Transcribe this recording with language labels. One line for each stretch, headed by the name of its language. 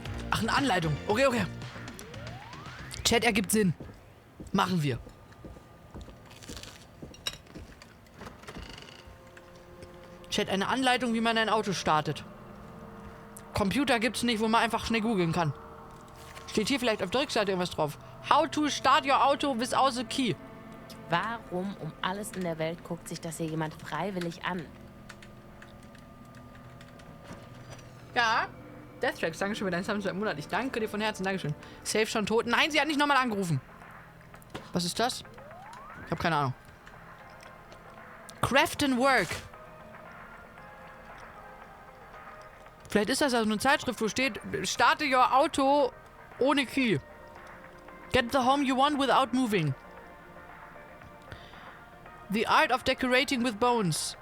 German: Ach, eine Anleitung. Okay, okay. Chat ergibt Sinn. Machen wir. Chat, eine Anleitung, wie man ein Auto startet. Computer gibt's nicht, wo man einfach schnell googeln kann. Steht hier vielleicht auf der Rückseite irgendwas drauf.
English: How to start your auto without a key.
German: Warum um alles in der Welt guckt sich das hier jemand freiwillig an? Ja. Deathtracks, Dankeschön für deinen Sub seit Monat. Ich danke dir von Herzen, Dankeschön. Safe schon tot. Nein, sie hat nicht nochmal angerufen. Was ist das? Ich habe keine Ahnung. Craft and Work. Vielleicht ist das also eine Zeitschrift, wo steht, starte your Auto ohne Key.
English: Get the home you want without moving. The art of decorating with bones.